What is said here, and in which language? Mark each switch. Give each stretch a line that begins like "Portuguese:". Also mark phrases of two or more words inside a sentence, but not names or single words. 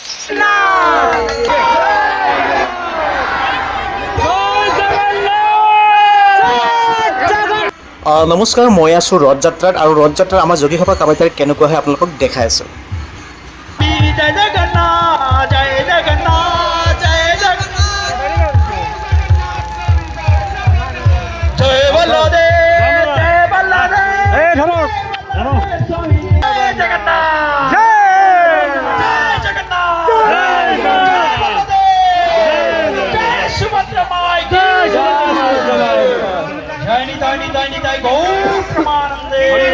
Assamese: নমস্কাৰ, মই আছোঁ ৰথযাত্ৰাত আৰু ৰথযাত্ৰাৰ আমাৰ যোগীঘোপা কামাখ্যাত কেনেকুৱা হয় আপোনালোকক দেখাই আছোঁ।
Bangla: জয় জগন্নাথ জয় জগন্নাথ জয় জগন্নাথ জয় বলদেব জয় বলদেব এই ধরো জয় জগন্নাথ জয় জগন্নাথ জয় জয় সুভদ্রা
Hindi: माई की जय
Bangla: নিতাই নিতাই নিতাই গৌর প্রমানন্দে